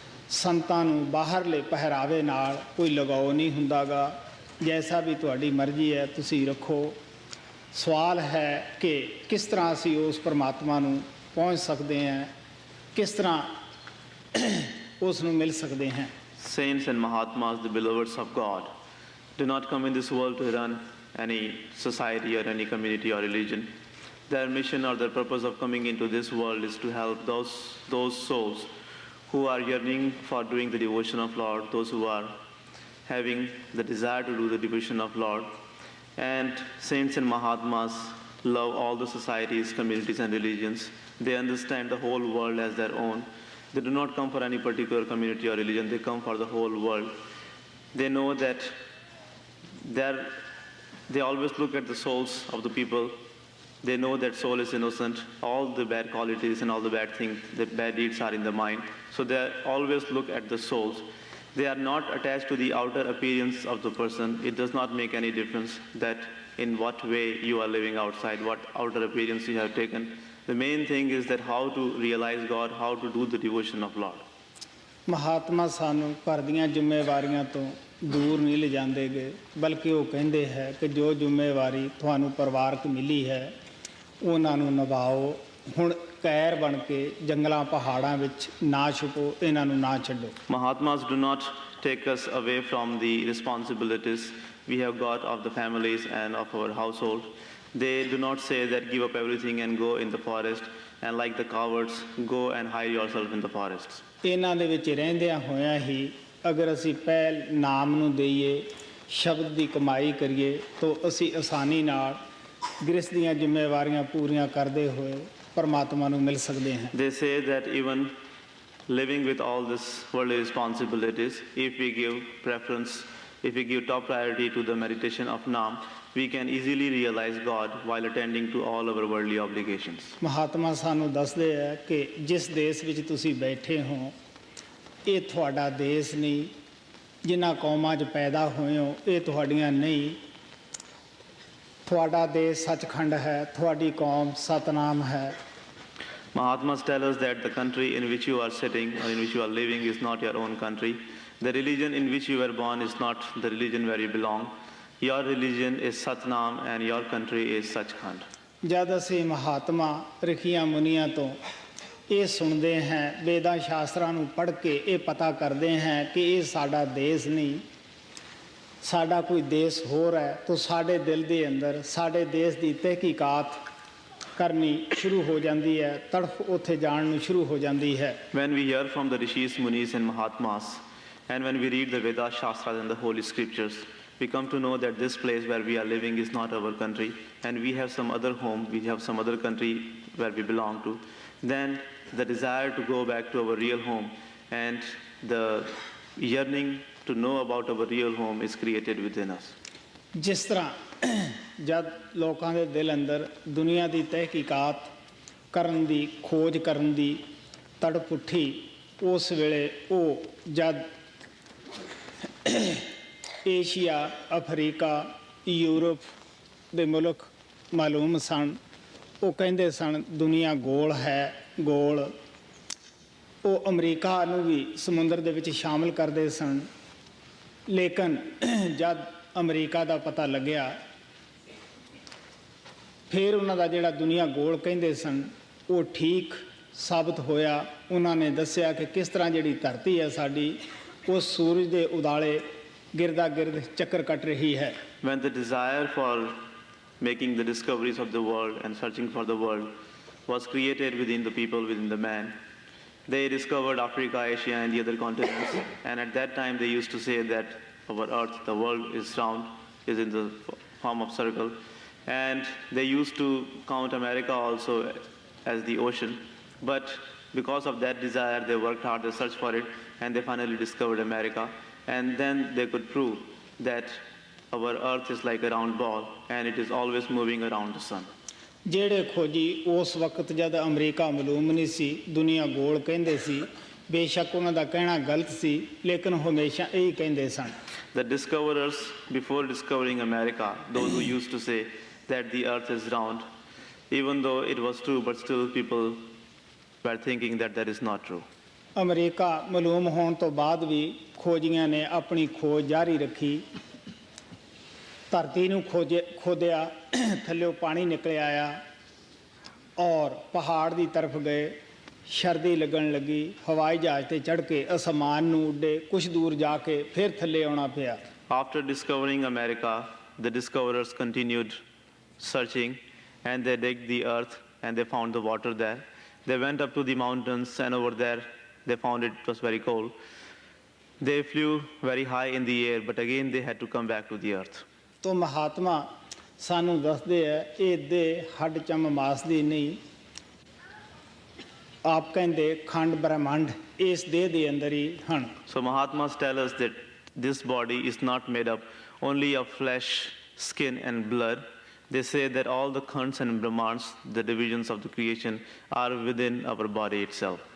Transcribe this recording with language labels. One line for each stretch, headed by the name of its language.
Punjabi: ਸੰਤਾਂ ਨੂੰ ਬਾਹਰਲੇ ਪਹਿਰਾਵੇ ਨਾਲ ਕੋਈ ਲਗਾਓ ਨਹੀਂ ਹੁੰਦਾ ਗਾ। ਜੈਸਾ ਵੀ ਤੁਹਾਡੀ ਮਰਜ਼ੀ ਹੈ ਤੁਸੀਂ ਰੱਖੋ। ਸਵਾਲ ਹੈ ਕਿ ਕਿਸ ਤਰ੍ਹਾਂ ਅਸੀਂ ਉਸ ਪਰਮਾਤਮਾ ਨੂੰ ਪਹੁੰਚ ਸਕਦੇ ਹਾਂ, ਕਿਸ ਤਰ੍ਹਾਂ ਉਸ ਨੂੰ ਮਿਲ ਸਕਦੇ ਹਾਂ।
English: Saints and Mahatmas, the beloveds of God, do not come in this world to run any society or any community or religion. Their mission or their purpose of coming into this world is to help those souls who are yearning for doing the devotion of Lord, those who are having the desire to do the devotion of Lord. And saints and Mahatmas love all the societies, communities and religions. They understand the whole world as their own. They do not come for any particular community or religion, they come for the whole world. They know that they always look at the souls of the people They know that soul is innocent. All the bad qualities and all the bad things, the bad deeds are in the mind. So they always look at the souls. They are not attached to the outer appearance of the person. It does not make any difference that in what way you are living outside, what outer appearance you have taken. The main thing is that how to realize God, how to do the devotion of Lord.
Punjabi: Mahatma ਸਾਨੂੰ ਘਰ ਦੀਆਂ ਜ਼ਿੰਮੇਵਾਰੀਆਂ ਤੋਂ ਦੂਰ ਨਹੀਂ ਲਿਜਾਂਦੇ ਗਏ, ਬਲਕਿ ਉਹ ਕਹਿੰਦੇ ਹੈ ਕਿ ਜੋ ਜ਼ਿੰਮੇਵਾਰੀ ਤੁਹਾਨੂੰ ਪਰਿਵਾਰਕ ਮਿਲੀ ਹੈ ਉਹਨਾਂ ਨੂੰ ਨਿਭਾਓ। ਹੁਣ ਕੈਰ ਬਣ ਕੇ ਜੰਗਲਾਂ ਪਹਾੜਾਂ ਵਿੱਚ ਨਾ ਛੁਪੋ, ਇਹਨਾਂ ਨੂੰ ਨਾ ਛੱਡੋ।
English: Mahatmas do not take us away from the responsibilities we have got of the families and of our household. They do not say that give up everything and go in the forest, and like the cowards, go and hide yourself in the forests.
Punjabi: ਇਹਨਾਂ ਦੇ ਵਿੱਚ ਰਹਿੰਦਿਆਂ ਹੋਇਆਂ ਹੀ ਅਗਰ ਅਸੀਂ ਪਹਿਲ ਨਾਮ ਨੂੰ ਦੇਈਏ, ਸ਼ਬਦ ਦੀ ਕਮਾਈ ਕਰੀਏ, ਤਾਂ ਅਸੀਂ ਆਸਾਨੀ ਨਾਲ ਗ੍ਰਸਤ ਦੀਆਂ ਜ਼ਿੰਮੇਵਾਰੀਆਂ ਪੂਰੀਆਂ ਕਰਦੇ ਹੋਏ ਪਰਮਾਤਮਾ ਨੂੰ ਮਿਲ ਸਕਦੇ ਹਾਂ।
English: They say that even living with all this worldly responsibilities, if we give preference, if we give top priority to the meditation of Naam, we can easily realize God while attending to all our worldly obligations.
Punjabi: Mahatma ਸਾਨੂੰ ਦੱਸਦੇ ਹੈ ਕਿ ਜਿਸ ਦੇਸ਼ ਵਿੱਚ ਤੁਸੀਂ ਬੈਠੇ ਹੋ ਇਹ ਤੁਹਾਡਾ ਦੇਸ਼ ਨਹੀਂ, ਜਿਨ੍ਹਾਂ ਕੌਮਾਂ 'ਚ ਪੈਦਾ ਹੋਏ ਹੋ ਇਹ ਤੁਹਾਡੀਆਂ ਨਹੀਂ। ਤੁਹਾਡਾ ਦੇਸ਼ ਸੱਚਖੰਡ ਹੈ, ਤੁਹਾਡੀ ਕੌਮ ਸਤਨਾਮ ਹੈ।
English: Mahatmas tell us that the country in which you are sitting or in which you are living is not your own country. The religion in which you were born is not the religion where you belong. Your religion is Satnam and your country is Sachkhand.
Punjabi: ਜਦ ਅਸੀਂ ਮਹਾਤਮਾ ਰਖੀਆਂ ਮੁਨੀਆਂ ਤੋਂ ਇਹ ਸੁਣਦੇ ਹਾਂ, ਵੇਦਾਂ ਸ਼ਾਸਤਰਾਂ ਨੂੰ ਪੜ੍ਹ ਕੇ ਇਹ ਪਤਾ ਕਰਦੇ ਹਾਂ ਕਿ ਇਹ ਸਾਡਾ ਦੇਸ਼ ਨਹੀਂ, ਸਾਡਾ ਕੋਈ ਦੇਸ਼ ਹੋਰ ਹੈ, ਤਾਂ ਸਾਡੇ ਦਿਲ ਦੇ ਅੰਦਰ ਸਾਡੇ ਦੇਸ਼ ਦੀ ਤਹਿਕੀਕਾਤ ਕਰਨੀ ਸ਼ੁਰੂ ਹੋ ਜਾਂਦੀ ਹੈ, ਤੜਫ ਉੱਥੇ ਜਾਣ ਨੂੰ ਸ਼ੁਰੂ ਹੋ ਜਾਂਦੀ ਹੈ।
English: When we hear from the Rishis, Munis and Mahatmas, and when we read the Vedas, Shastras and the Holy Scriptures, we come to know that this place where we are living is not our country, and we have some other home, we have some other country where we belong to. Then the desire to go back to our real home and the yearning to know about our real home is created within us.
Punjabi: ਜਿਸ ਤਰ੍ਹਾਂ ਜਦ ਲੋਕਾਂ ਦੇ ਦਿਲ ਅੰਦਰ ਦੁਨੀਆ ਦੀ ਤਹਿਕੀਕਾਤ ਕਰਨ ਦੀ, ਖੋਜ ਕਰਨ ਦੀ ਤੜਪ ਉੱਠੀ, ਉਸ ਵੇਲੇ ਉਹ ਜਦ ਏਸ਼ੀਆ, ਅਫਰੀਕਾ, ਯੂਰਪ ਦੇ ਮੁਲਕ ਮਾਲੂਮ ਸਨ, ਉਹ ਕਹਿੰਦੇ ਸਨ ਦੁਨੀਆ ਗੋਲ ਹੈ, ਗੋਲ। ਉਹ ਅਮਰੀਕਾ ਨੂੰ ਵੀ ਸਮੁੰਦਰ ਦੇ ਵਿੱਚ ਸ਼ਾਮਲ ਕਰਦੇ ਸਨ। ਲੇਕਿਨ ਜਦ ਅਮਰੀਕਾ ਦਾ ਪਤਾ ਲੱਗਿਆ, ਫਿਰ ਉਹਨਾਂ ਦਾ ਜਿਹੜਾ ਦੁਨੀਆ ਗੋਲ ਕਹਿੰਦੇ ਸਨ ਉਹ ਠੀਕ ਸਾਬਤ ਹੋਇਆ। ਉਹਨਾਂ ਨੇ ਦੱਸਿਆ ਕਿ ਕਿਸ ਤਰ੍ਹਾਂ ਜਿਹੜੀ ਧਰਤੀ ਹੈ ਸਾਡੀ ਉਹ ਸੂਰਜ ਦੇ ਉਦਾਲੇ ਗਿਰਦਾ ਗਿਰਦ ਚੱਕਰ ਕੱਟ ਰਹੀ ਹੈ।
English: When the desire for making the discoveries of the world and searching for the world was created within the people, within the man, they discovered Africa, Asia and the other continents, and at that time they used to say that our earth, the world is round, is in the form of circle, and they used to count America also as the ocean, but because of that desire they worked hard, they searched for it, and they finally discovered America, and then they could prove that our earth is like a round ball and it is always moving around the sun.
Punjabi: ਜਿਹੜੇ ਖੋਜੀ ਉਸ ਵਕਤ ਜਦ America ਮਾਲੂਮ ਨਹੀਂ ਸੀ, ਦੁਨੀਆ ਗੋਲ ਕਹਿੰਦੇ ਸੀ, ਬੇਸ਼ੱਕ ਉਹਨਾਂ ਦਾ ਕਹਿਣਾ ਗਲਤ ਸੀ, ਲੇਕਿਨ ਹਮੇਸ਼ਾ ਇਹੀ ਕਹਿੰਦੇ ਸਨ।
English: The discoverers, before discovering America, those who used to say that the earth is round, even though it was true, but still people were thinking that that is not true.
Punjabi: America ਮਾਲੂਮ ਹੋਣ ਤੋਂ ਬਾਅਦ ਵੀ ਖੋਜੀਆਂ ਨੇ ਆਪਣੀ ਖੋਜ ਜਾਰੀ ਰੱਖੀ। ਧਰਤੀ ਨੂੰ ਖੋਦਿਆ, ਥੱਲਿਓਂ ਪਾਣੀ ਨਿਕਲ ਆਇਆ ਔਰ ਪਹਾੜ ਦੀ ਤਰਫ ਗਏ। ਸਰਦੀ ਲੱਗਣ ਲੱਗੀ, ਹਵਾਈ ਜਹਾਜ਼ ਤੇ ਚੜ੍ਹ ਕੇ ਅਸਮਾਨ ਨੂੰ ਉੱਡੇ, ਕੁਝ ਦੂਰ ਜਾ ਕੇ ਫਿਰ ਥੱਲੇ ਆਉਣਾ ਪਿਆ।
English: After discovering America, the discoverers continued searching and they digged the earth and they found the water there. They went up to the mountains and over there they found it was very cold. They flew very high in the air, but again they had to come back to the earth.
Punjabi: ਤੋ ਮਹਾਤਮਾ ਸਾਨੂੰ ਦੱਸਦੇ ਹੈ ਇਹ ਦੇਹ ਹੱਡ ਚਮ ਮਾਸ ਦੀ ਨਹੀਂ। ਆਪ ਕਹਿੰਦੇ ਖੰਡ ਬ੍ਰਹਮੰਡ ਇਸ ਦੇਹ ਦੇ ਅੰਦਰ ਹੀ ਹਨ।
English: So Mahatmas tell us that this body is not made up only of flesh, skin and blood, they say that all the Khans and Brahmans, the divisions of the creation, are within our body itself.